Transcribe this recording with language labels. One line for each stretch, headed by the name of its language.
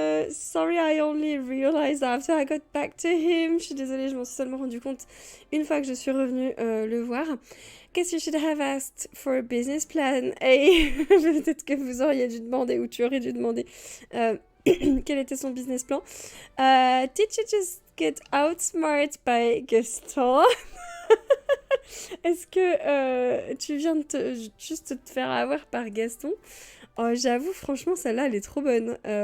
English: Sorry, I only realized after I got back to him.
French: Je suis désolée, je m'en suis seulement rendu compte une fois que je suis revenue le voir.
English: Guess you should have asked for a business plan.
French: Hey, peut-être que vous auriez dû demander, ou tu aurais dû demander quel était son business plan.
English: Did you just get outsmarted by Gaston?
French: Est-ce que tu viens de juste te faire avoir par Gaston? Oh, j'avoue, franchement, celle-là, elle est trop bonne.